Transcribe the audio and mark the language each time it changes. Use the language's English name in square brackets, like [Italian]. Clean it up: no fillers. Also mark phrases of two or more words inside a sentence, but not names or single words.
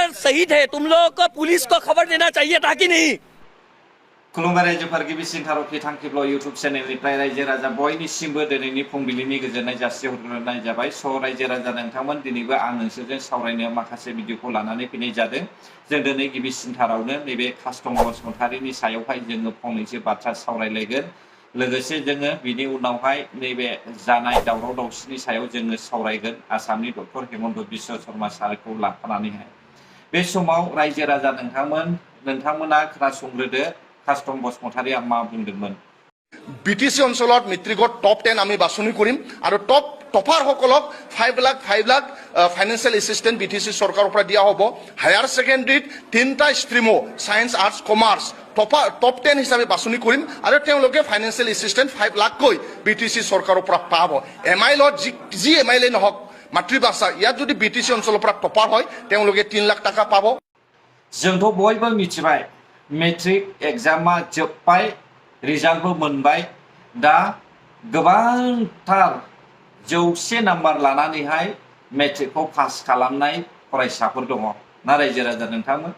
[Hindi] सही थे, तुम लोग को पुलिस को खबर देना चाहिए था कि नहीं? [Bodo] खुलुमबाय रायजोफोर गिबिसिन थार'खि थांखिब्ल इउटुब चेनेलनिफ्राय रायजो राजा बयनिसिमबो दिनैनि फुंबिलिनि गोजोननाय जासिहरग्रोनाय जाबाय। स' रायजो राजा नोंथांमोन दिनैबो आं नोंसोरजों सावरायनो माखासे भिडिअखौ लानानै फैनाय जादों। जों दिनै गिबिसिन थारावनो नैबे कास्टम बसुमतारीनि सायावहाय जोङो फंनैसो बाथ्रा सावरायलायगोन। लोगोसे जोङो बिनि उनावहाय नैबे जानाय दावराव दावसिनि सायाव जोङो सावरायगोन आसामनि डक्टर हेमन्त बिश्व शर्मा सारखौ लाफानानैहाय। बे समाव रायजो राजा नोंथांमोना खोनासंग्रोदो कास्टम बसुमतारीया मा बुंदोंमोन। [Assamese] বিটিচি অঞ্চলত মেট্ৰিকত টপ 10 আমি বাছনি কৰিম আৰু টপাৰসকলক 5 লাখ [English] financial assistant [Assamese] বিটিচি চৰকাৰৰ পৰা দিয়া হ'ব। হায়াৰ ছেকেণ্ডেৰীত 3টা ষ্ট্ৰীমো [English] science arts commerce top 10 [Assamese] হিচাপে বাছনি কৰিম আৰু তেওঁলোকে [English] financial assistant [Assamese] 5 লাখকৈ বিটিচি চৰকাৰৰ পৰা পাব। এমআইলত যি এমআইলে নহওক মাতৃভাষা ইয়াত যদি বিটিচি অঞ্চলৰ পৰা টপাৰ হয় তেওঁলোকে 3 লাখ টাকা পাব। [Bodo] जोंथ' बयबो मिथिबाय मेट्रिक एग्जामा जोब्बाय रिजाल्टबो मोनबाय दा गोबांथार 100 नाम्बार लानानैहाय मेट्रिकखौ पास खालामनाय फरायसाफोर दङ ना रायजो राजा नोंथांमोन।